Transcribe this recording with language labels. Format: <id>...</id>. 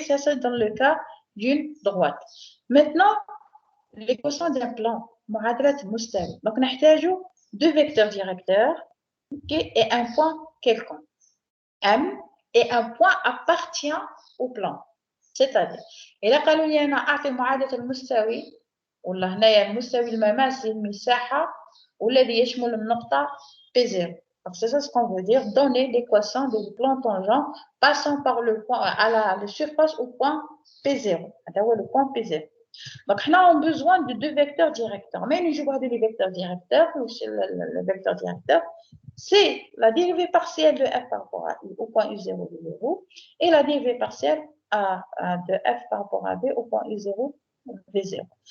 <fr>Ça, c'est dans le cas d'une droite. Maintenant, l'équation d'un plan,</fr> <ar>معادلة المستوي.</ar> <fr>Donc, on a 2 vecteurs directeurs okay, et un point quelconque. M et un point appartient au plan.</fr> <ar>C'est-à-dire, إذا قالوا لي أنا أعطي معادلة المستوي ولا هنايا المستوي المماس للمساحة والذي يشمل النقطة P0.</ar> <fr>Donc, c'est ça ce qu'on veut dire, donner l'équation du plan tangent passant par le point à la surface au point P0. C'est-à-dire le point P0. Donc, on a besoin de 2 vecteurs directeurs. Mais nous jouons des vecteurs directeurs, le vecteur directeur, c'est la dérivée partielle de f par rapport à u au point u0 de 0 et la dérivée partielle de f par rapport à b au point u0 de 0.</fr>